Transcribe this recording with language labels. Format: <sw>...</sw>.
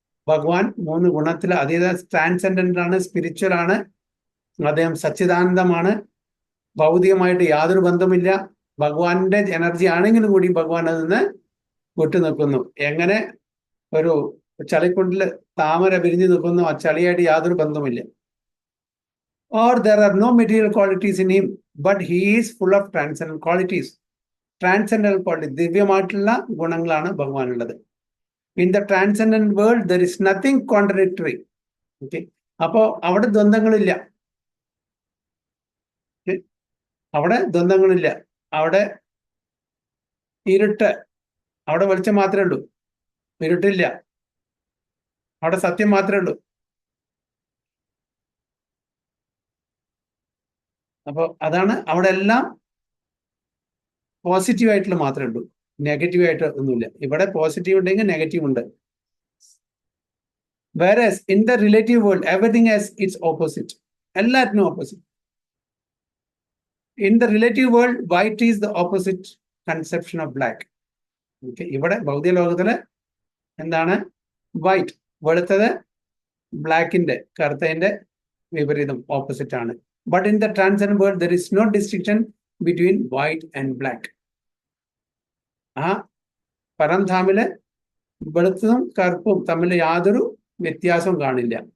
<ml>ഭഗവാൻ 3 ഗുണത്തിൽ അതീത, ട്രാൻസെൻഡന്റ് ആണ്, സ്പിരിച്വൽ ആണ്. അദ്ദേഹം സച്ചിദാനന്ദമാണ്. ഭൗതികമായിട്ട് യാതൊരു ബന്ധമില്ല. ഭഗവാന്റെ എനർജി ആണെങ്കിലും കൂടി ഭഗവാൻ അതിൽ നിന്ന് വിട്ടു നിൽക്കുന്നു. എങ്ങനെ ഒരു ചളിക്കുണ്ടില് താമര വിരിഞ്ഞു നിൽക്കുന്നു, ആ ചളിയായിട്ട് യാതൊരു ബന്ധമില്ല.</ml> <en>Or there are no material qualities in him, but he is full of transcendent qualities. Transcendental quality,</en> <ml>ദിവ്യമായിട്ടുള്ള ഗുണങ്ങളാണ് ഭഗവാനുള്ളത്.</ml> <en>In the transcendent world there is nothing contradictory. Okay,</en> <ml>അപ്പോ അവിടെ ദ്വന്ദ്ങ്ങളില്ല. അവിടെ ദ്വന്ദ്ങ്ങളില്ല. അവിടെ ഇരുട്ട്, അവിടെ വെളിച്ചം മാത്രമേ ഉള്ളൂ. ഇരുട്ടില്ല. അവിടെ സത്യം മാത്രമേ ഉള്ളൂ. അപ്പൊ അതാണ് അവിടെ എല്ലാം പോസിറ്റീവ് ആയിട്ടുള്ള മാത്രമേ ഉള്ളൂ, നെഗറ്റീവ് ആയിട്ട് ഒന്നുമില്ല. ഇവിടെ പോസിറ്റീവ് ഉണ്ടെങ്കിൽ നെഗറ്റീവ് ഉണ്ട്.</ml> <en>Whereas in the relative world everything has its opposite.</en> <ml>എല്ലാത്തിനും opposite.</ml> <en>In the relative world white is the opposite conception of black. Okay,</en> <ml>ഇവിടെ ഭൗതിക ലോകത്തില് എന്താണ്?</ml> <en>White.</en> <ml>വെളുത്തത് ബ്ലാക്കിന്റെ കറുത്തതിന്റെ വിപരീതം ഓപ്പോസിറ്റ് ആണ്.</ml> <en>But in the transcendent world there is no distinction between white and black.</en> <ml>ആ പരംധാമില് വെളുത്തതും കറുപ്പും തമ്മിൽ യാതൊരു വ്യത്യാസവും കാണില്ല.</ml>